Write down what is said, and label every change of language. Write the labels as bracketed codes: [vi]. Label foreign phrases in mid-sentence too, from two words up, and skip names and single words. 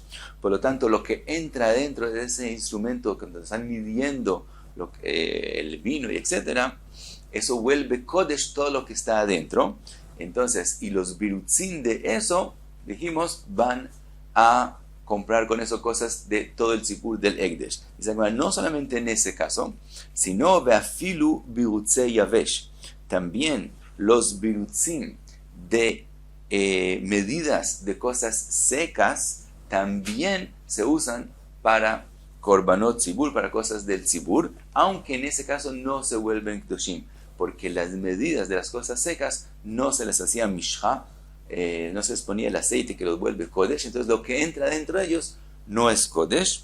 [es] Por lo tanto, lo que entra dentro de ese instrumento, cuando están midiendo el vino y etcétera, eso vuelve kodesh todo lo que está adentro. Entonces, y los birutzin de eso, dijimos, van a comprar con eso cosas de todo el tzibur del Ekdesh. Dice, no solamente en ese caso, sino [he] ואפילו בירוצי יבש, [es] también los birutzim de medidas de cosas secas también se usan para [he] קרבנות ציבור, [es] para cosas del tzibur, aunque en ese caso no se vuelven kdoshim, porque las medidas de las cosas secas no se les hacía mishha, no se les ponía el aceite que los vuelve kodesh, entonces lo que entra dentro de ellos no es kodesh.